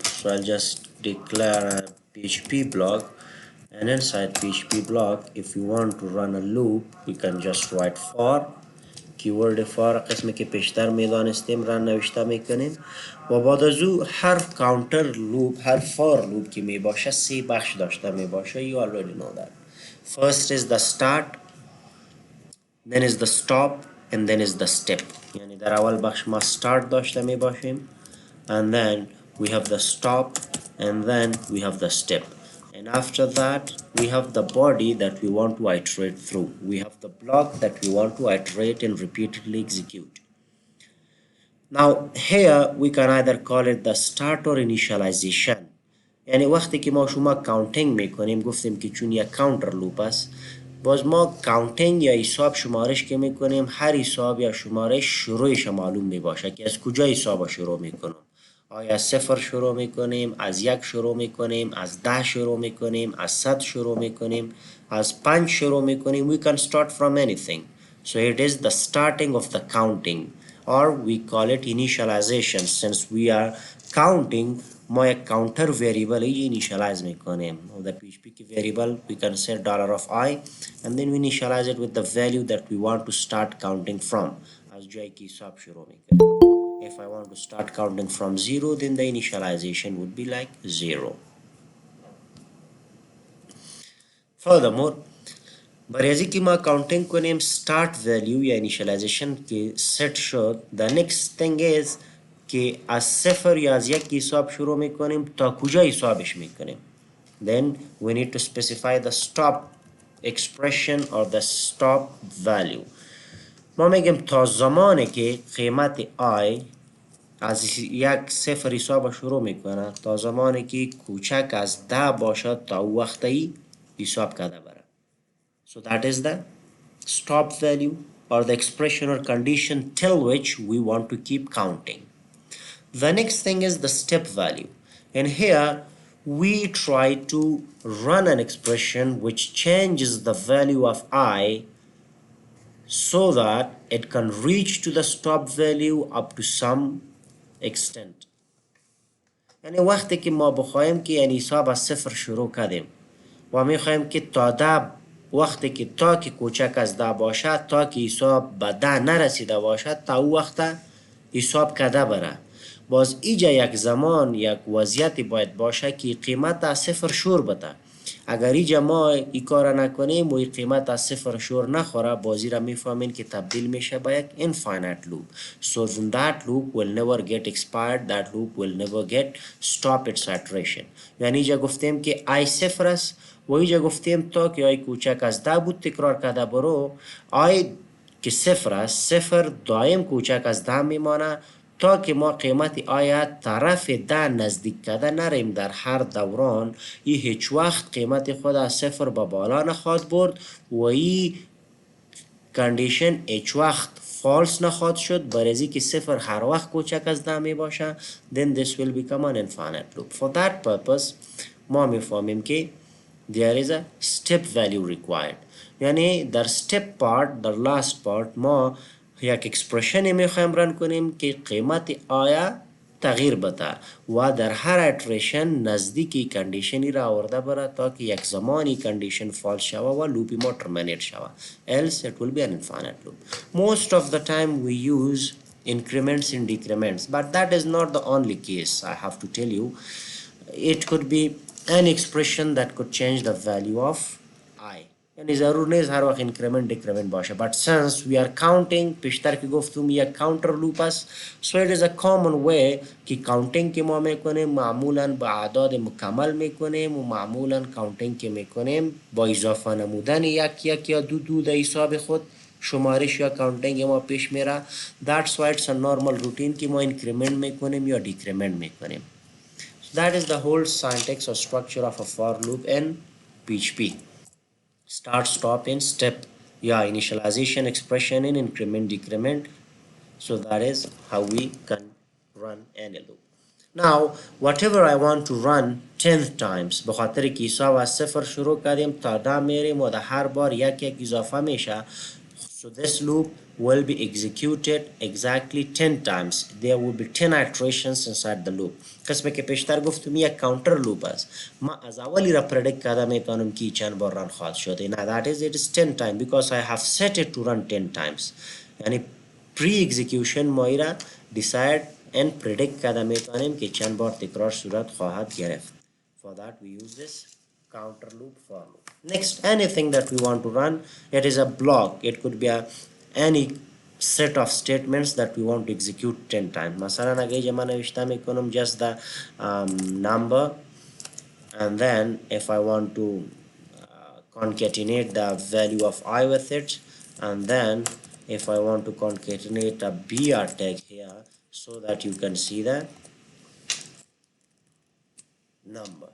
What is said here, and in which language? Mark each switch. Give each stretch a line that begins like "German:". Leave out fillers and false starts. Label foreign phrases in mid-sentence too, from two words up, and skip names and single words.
English: So I'll just declare a PHP block, and inside PHP block, if you want to run a loop, we can just write for keyword for
Persian: قسمی که پیشتر میدانستیم را نوشته میکنیم و بعد از او هر
English: counter loop
Persian: هر
English: for loop
Persian: که می باشه سه بخش داشته می باشه.
English: You already know that. First is the start, then is the stop, and then is the step.
Persian: یعنی در اول بخش ما start داشته می باشیم,
English: and then we have the stop, and then we have the step, and after that we have the body that we want to iterate through. We have the block that we want to iterate and repeatedly execute. Now here we can either call it the start or initialization.
Persian: یعنی وقتی که ما شما کاونتینگ میکنیم گفتیم که چون یک
English: counter loop
Persian: است, باز ما کاونتینگ یا حساب شمارش که میکنیم هر حساب یا شمارش شروعش معلوم میباشه که از کجا حساب شروع میکنم. آیا از صفر شروع میکنیم, از یک شروع میکنیم, از 10 شروع میکنیم, از 100 شروع میکنیم, از 5 شروع میکنیم.
English: We can start from anything. So it is the starting of the counting, or we call it initialization. Since we are counting,
Persian: ما یک
English: counter variable
Persian: initialize میکنیم.
English: The PHP key variable we can say $i, and then we initialize it with the value that we want to start counting from.
Persian: از جایی که حساب شروع میکنیم.
English: If I want to start counting from 0, then the initialization would be like 0.
Persian: Furthermore, برای از اینکه ما counting کنیم
English: start value
Persian: یا initialization که set شد,
English: the next thing is
Persian: که از صفر یا از یک حساب شروع میکنیم تا کجا حسابش میکنیم.
English: Then we need to specify the stop expression or the stop value.
Persian: ما میگیم تا زمانی که قیمت I از یک صفر حساب شروع میکنه تا زمانی که کوچک از 10 باشد تا وقتی حساب کرده بره.
English: So that is the stop value or the expression or condition till which we want to keep counting. The next thing is the step value, and here we try to run an expression which changes the value of I so that it can reach to the stop value up to some extent.
Persian: یعنی وقتی که ما بخوایم که یعنی حساب از صفر شروع کردیم و میخوایم که تا 10 وقتی که تا که کوچک از 10 باشد تا که حساب به 10 نرسیده باشد تا او وقت حساب کرده بره. باز ایجا یک زمان یک وضعیتی باید باشه که قیمت از صفر شور بده. اگر ایجا ما ای کار نکنیم و ای قیمت از صفر شور نخوره, بازی را میفهمین که تبدیل میشه به یک
English: infinite loop. So then that loop will never get expired, that loop will never get stop its iteration.
Persian: یعنی ایجا گفتیم که I صفر است و ایجا گفتیم تا که I کوچک از 10 بود تکرار کرده برو, I که صفر است, صفر دائم کوچک از 10 میمانه تا که ما قیمت آیت طرف 10 نزدیک کرده نریم در هر دوران. ای هیچ وقت قیمت خود از صفر به بالا نخواد برد و ای کندیشن هیچ وقت فالس نخواد شد برای که صفر هر وقت کوچک از 10 می باشه.
English: then this will become an infinite loop. For that purpose
Persian: ما میفهمیم که
English: there is a step value required.
Persian: یعنی در
English: step part,
Persian: در last part ما یک اکسپرشن میخوایم رن کنیم که قیمت آیا تغییر بده و در هر ایتریشن نزدیکی کندیشنی را آورده بره تا که یک زمانی کندیشن فالس شوه و لوپی ما ترمینیت شوه.
English: else it will be an infinite loop. Most of the time we use increments and decrements, but that is not the only case. I have to tell you, it could be an expression that could change the value of I.
Persian: یعنی ضرور نیست هر وقت
English: increment decrement
Persian: باشه,
English: but since we are counting,
Persian: پیشتر که گفتم یک
English: counter loop
Persian: است,
English: so it is a common way
Persian: که counting که ما میکنیم معمولا با اعداد مکمل میکنیم و معمولا counting که میکنیم با اضافه نمودن یک یا دو در حساب خود شمارش یا کاونتینگ ما پیش میره.
English: that's why it's a normal routine
Persian: که ما
English: increment
Persian: میکنیم یا
English: decrement میکنیم. That is the whole syntax or structure of a for loop in PHP. Start, stop in step. Yeah, initialization expression in increment, decrement. So that is how we can run any loop. Now, whatever I want to run 10 times
Persian: بخاطر که حساب از صفر شروع کردیم تا دا میریم و ده هر بار یک اضافه میشه.
English: So this loop will be executed exactly 10 times. There will be 10 iterations inside the loop.
Persian: قسمه که پیشتر گفتم یک
English: counter loop
Persian: است. ما از اولی را پردیکت کرده میتونم که چند بار رن خواهد شده.
English: Now that is it is 10 times because I have set it to run 10 times.
Persian: یعنی pre-execution ما را
English: decide and predict
Persian: کرده میتونیم که چند بار تکرار صورت خواهد گرفت.
English: For that we use this counter loop for loop. Next, anything that we want to run, it is a block. It could be any set of statements that we want to execute 10 times.
Persian: مثلا اگه جمع نوشته میکنم
English: just the number, and then if I want to concatenate the value of I with it, and then if I want to concatenate a br tag here so that you can see the number.